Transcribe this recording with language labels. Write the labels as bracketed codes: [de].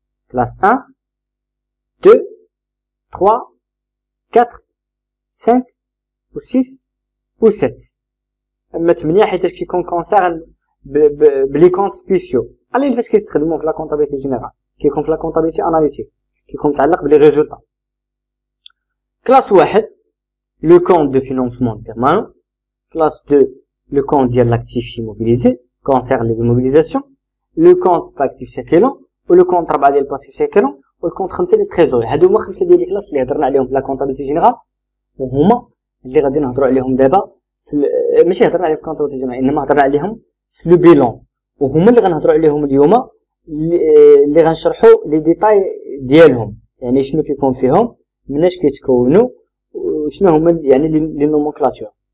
[ar] كلاس 1 2 3 4 5 و 6 و 7. اما 8 حيت كيكون كونسيرن بلي كونت سبيسيو على فاش كيستخدموا في لا كونطابيليتي جينيرال، كيكون في لا كونطابيليتي اناليتيك كيكون متعلق بلي ريزولطا. كلاس 1 لو كونت دو فينانسمون بيرمانون. [fr] كلاس 2 le compte ديال l'actif immobilisé concerne les immobilisations, le compte d'actif circulant ou le compte 4 ديال passif circulant [ar] و الكونت 5 ديال التريزوري. هادو هما 5 ديال الكلاس اللي هضرنا عليهم في لا كونطابيليتي جينيرال، وهما اللي غادي نهضروا عليهم دابا ماشي هضرنا عليهم في كونطابيليتي جينيرال انما هضرنا عليهم في لو بيلون، وهما اللي غنهضروا عليهم اليوم اللي غنشرحوا لي ديتاي ديالهم، يعني شنو كيكون فيهم مناش كيتكونوا وشنو هما يعني لي نومونكلاتور.